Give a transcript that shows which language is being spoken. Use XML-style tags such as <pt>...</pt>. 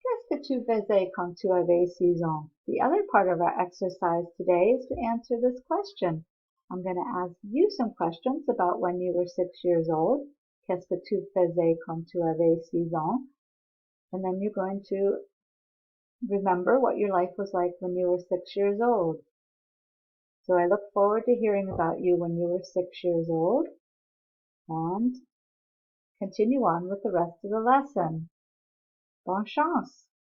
<fr>Qu'est-ce que tu faisais quand tu avais 6 ans?</fr> <en>The other part of our exercise today is to answer this question. I'm going to ask you some questions about when you were 6 years old.</en> <fr>Qu'est-ce que tu faisais quand tu avais 6 ans?</fr> <en>And then you're going to remember what your life was like when you were 6 years old. So I look forward to hearing about you when you were 6 years old, and continue on with the rest of the lesson.</en> <fr>Bonne chance!</fr>